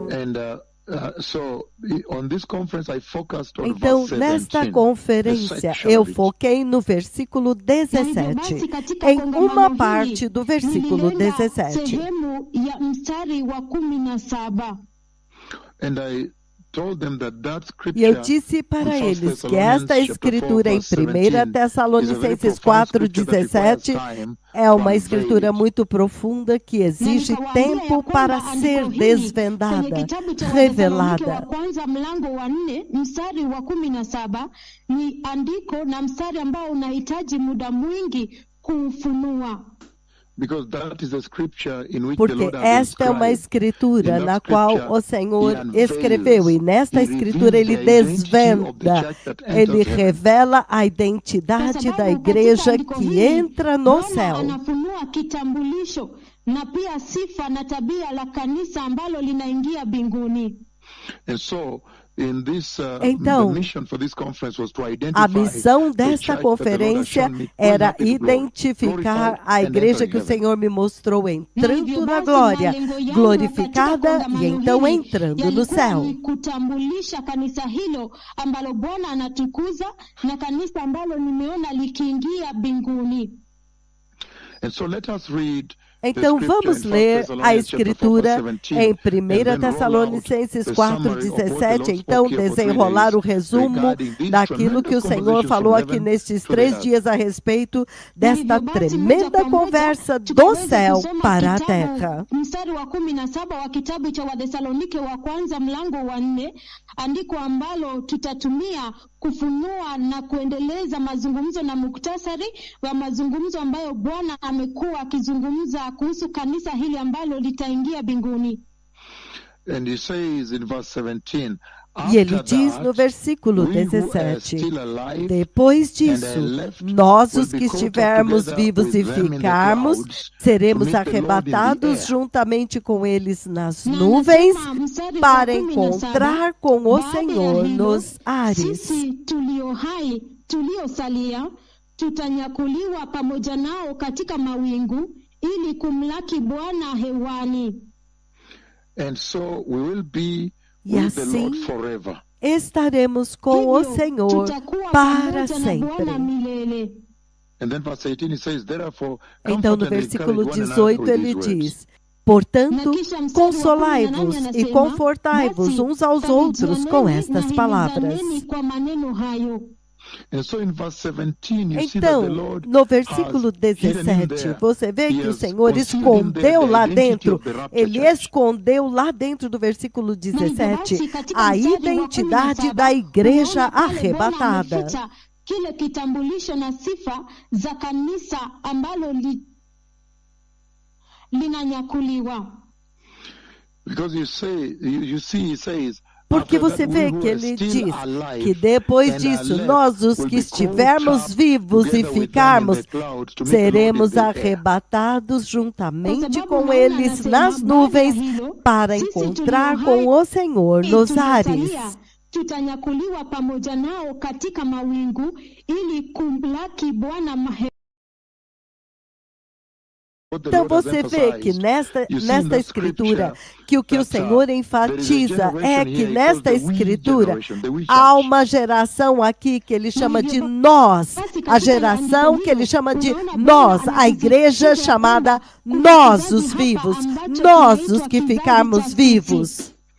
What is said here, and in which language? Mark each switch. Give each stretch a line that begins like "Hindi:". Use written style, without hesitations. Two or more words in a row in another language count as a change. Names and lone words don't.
Portuguese: Então, nesta conferência, eu foquei no versículo 17, em uma parte do versículo 17.
Swahili: Sehemu ya mstari wa 17.
Portuguese: E eu disse para eles que esta escritura em 1 Tessalonicenses 4:17 é uma escritura muito profunda que exige tempo para ser desvendada, revelada.
Swahili: Kwanza mlango wa 4 mstari wa 17 ni andiko na mstari ambao unahitaji muda mwingi kuufunua.
Portuguese: Porque esta é uma escritura na qual o Senhor escreveu, e nesta escritura ele desvenda, ele revela a identidade da igreja que entra no céu.
Swahili: Anafunua kitambulisho na pia sifa na tabia la kanisa ambalo linaingia mbinguni.
Portuguese: Então, a missão desta conferência era identificar a igreja que o Senhor me mostrou entrando na glória, glorificada e então entrando no céu.
Swahili: Kutambulisha kanisa hilo ambalo Bwana anatukuza na kanisa ambalo nimeona likiingia mbinguni.
Portuguese: Então vamos ler a escritura em 1 Tessalonicenses 4:17, então desenrolar o resumo daquilo que o Senhor falou aqui nestes 3 dias a respeito desta tremenda conversa do céu para a terra.
Swahili: Mstari wa 17 wa kitabu cha Wathesalonike wa kwanza mlango wa 4, andiko ambalo tutatumia kufunua na kuendeleza mazungumzo na muktasari wa mazungumzo ambayo Bwana amekuwa akizungumza kuhusu kanisa hili ambalo litaingia mbinguni.
Portuguese: E ele diz no versículo 17, depois disso, nós os que estivermos vivos e ficarmos, seremos arrebatados juntamente com eles nas nuvens para encontrar com o Senhor nos ares.
Swahili: Sisi tulio hai, tuliosalia, tutanyakuliwa pamoja nao katika mawingu ili kumlaki Bwana hewani.
Portuguese: E assim estaremos com o Senhor para sempre. Então no versículo 18 ele diz, portanto, consolai-vos e confortai-vos uns aos outros com estas palavras. Então, no versículo 17, você vê que o Senhor escondeu lá dentro, ele escondeu lá dentro do versículo 17, a identidade da igreja arrebatada.
Swahili: Kile kitambulisho na sifa za kanisa ambalo linanyakuliwa.
Portuguese: Porque você vê que ele diz que depois disso, nós os que estivermos vivos e ficarmos, seremos arrebatados juntamente com eles nas nuvens para encontrar com o Senhor nos ares.
Swahili: Tutanyakuliwa pamoja nao katika mawingu ili kumlaki Bwana.
Portuguese: Então você vê que nesta escritura, que o Senhor enfatiza é que nesta escritura há uma geração aqui que ele chama de nós, a geração que ele chama de nós, a igreja chamada nós os vivos, nós os que ficarmos vivos.